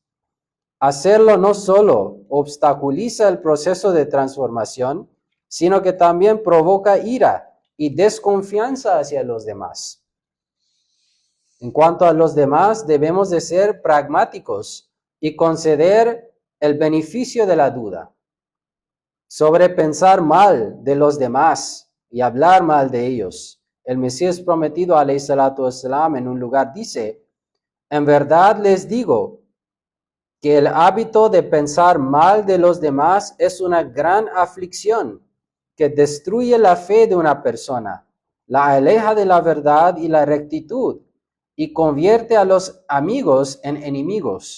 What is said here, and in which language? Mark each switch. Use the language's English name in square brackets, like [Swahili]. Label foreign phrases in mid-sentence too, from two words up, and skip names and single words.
[Spanish] Hacerlo no solo obstaculiza el proceso de transformación, sino que también provoca ira y desconfianza hacia los demás. En cuanto a los demás, debemos de ser pragmáticos y conceder el beneficio de la duda. Sobre pensar mal de los demás y hablar mal de ellos, el Mesías prometido, [Arabic] عليه الصلاة والسلام, [Spanish] en un lugar dice: en verdad les digo que el hábito de pensar mal de los demás es una gran aflicción que destruye la fe de una persona, la aleja de la verdad y la rectitud y convierte a los amigos en enemigos.